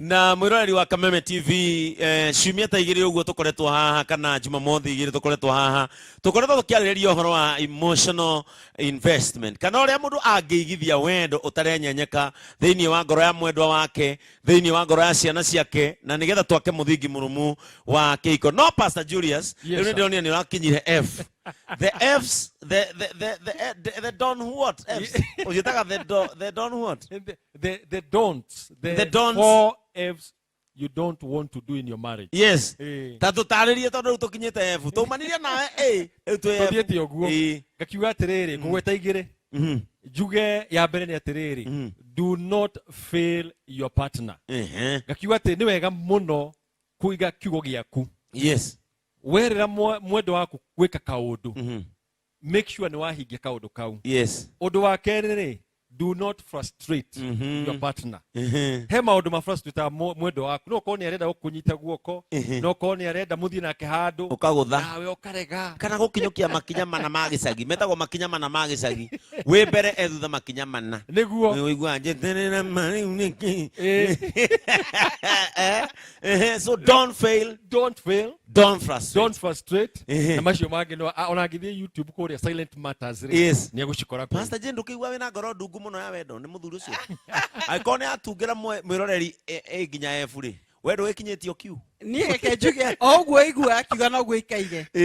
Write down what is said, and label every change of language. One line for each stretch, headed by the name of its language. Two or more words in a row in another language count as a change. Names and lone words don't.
Kikuyu: Na mwiroreri wa Kameme TV ciumia ta igĩrĩ ũguo tũkoretwo haha kana Jumamothi igĩrĩ tũkoretwo haha tũkoretwo tũkĩarĩrĩria ũhoro wa
English: emotional investment
Kikuyu: kana ũrĩa mũndũ angĩigithia wendo ũtarenyenyeka thĩinĩ wa ngoro ya mwendwa wake, thĩinĩ wa ngoro ya ciana ciake, na nĩgetha twake mũthingi mũrũmu wa kĩhiko. No Pastor Julius, rĩu nĩ ndĩronire nĩ ũrakinyire F.
English: The F's, the don't what? F's. The don't what? The don'ts. The don'ts. 4 F's you don't want to do in your marriage. Yes.
Kikuyu: Tatu tarĩrie tondũ rĩu tũkinyĩte F. Tũmanĩria nawe Tũthiĩte ũguo. Ngakiuga atĩrĩrĩ, ngũgweta igĩrĩ. Njuge ya mbere nĩ atĩrĩrĩ,
English: do not fail your partner.
Kikuyu: Ngakiuga atĩ nĩ wega mũno kũiga kiugo gĩaku. Yes. Werera mwendo waku gwĩka kaũndũ.
English: Make sure
Kikuyu: nĩ wahingia kaũndũ kau. Yes. Ũndũ wa kerĩ,
English: do not frustrate your partner.
Kikuyu: He maũndũ ma frustrate mwendo waku. No korwo nĩ arenda gũkũnyita guoko, no korwo nĩ arenda mũthiĩ nake handũ, ũkagũtha. Nawe ũkarega. Kana gũkinyũkia makinya mana ma gĩcagi. Metagwo makinya mana ma gĩcagi. Wĩ mbere thutha makinya mana. Nĩguo. Ũigua njeterera mariu nĩkĩ.
English: So don't fail. Don't fail. Don't frustrate. Don't frustrate.
Kikuyu: Na macio mangĩ no ona ngĩthiĩ YouTube kũrĩa Silent Matters rĩ. Yes. Nĩ egũcikora kũu. Pastor Jane ndũkĩigua wĩna ngoro ndungu mũno ya wendo nĩ mũthuri ũcio. Angĩkorwo nĩ atungĩra mwĩroreri nginya F rĩ. We ndũgĩkinyĩtio kiu. Niĩ reke njuge o ũguo igua akiuga noguo ikaige.